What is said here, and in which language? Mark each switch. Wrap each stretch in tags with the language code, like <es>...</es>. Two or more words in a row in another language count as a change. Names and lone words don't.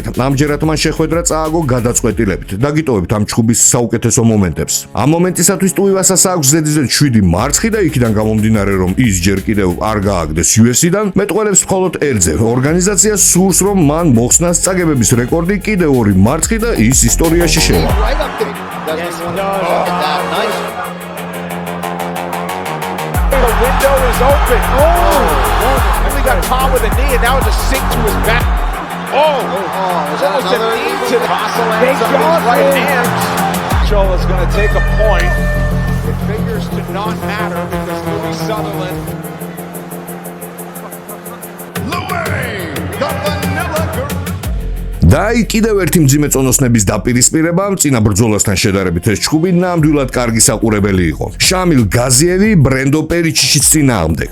<ka>ამჯერად მან შეხვედრა წააგო გადაწყვეტილებით. დაგიტოვებთ ამ ჩხუბის საუკეთესო მომენტებს. ამ მომენტისათვის ტუივასას აქვს ზედიზედ 7 მარცხი და იქიდან გამომდინარე, რომ ის ჯერ კიდევ არ გააგდეს UFC-დან, მეტყველებს მხოლოდ ერთზე. ორგანიზაციას სურს, რომ მან მოხსნას წაგებების რეკორდი კიდევ 2 მარცხი და ის ისტორიაში შევა.</ka> <en>The window is open. And we got caught with a knee, and now it's a sink to his back. It's almost a knee to the muscle ends on his right hand. Joel is going to take a point. It figures to not matter because Louis Sutherland.</en> <ka>და კიდევ ერთი მძიმე წონოსნების დაპირისპირება, წინა ბრძოლასთან შედარებით ეს ჩხუბი ნამდვილად კარგი საყურებელი იყო. შამილ გაზიევი ბრენდო პერიჩიჩის წინააღმდეგ.</ka>